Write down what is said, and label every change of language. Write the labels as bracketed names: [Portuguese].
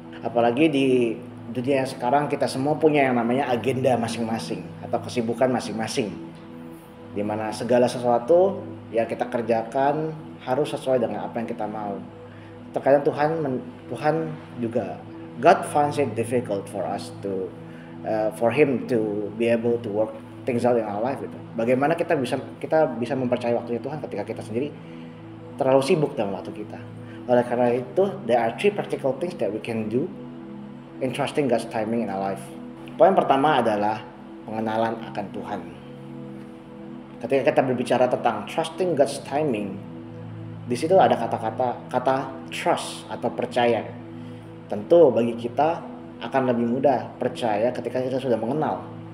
[Indonesian] Apalagi di dunia yang sekarang kita semua punya yang namanya agenda masing-masing atau kesibukan masing-masing, di mana segala sesuatu yang kita kerjakan harus sesuai dengan apa yang kita mau. Terkadang Tuhan juga [English] God finds it difficult for us to for Him to be able to work things out in our life gitu. [Indonesian] Bagaimana kita bisa mempercayai waktunya Tuhan ketika kita sendiri terlalu sibuk dalam waktu kita. Oleh karena itu, [English] there are 3 practical things that we can do in trusting God's timing in our life. [Indonesian] Poin pertama adalah pengenalan akan Tuhan. Ketika kita berbicara tentang [English] trusting God's timing, [Indonesian] di situ ada kata trust atau percaya. Tentu bagi kita akan lebih mudah percaya ketika kita sudah mengenal.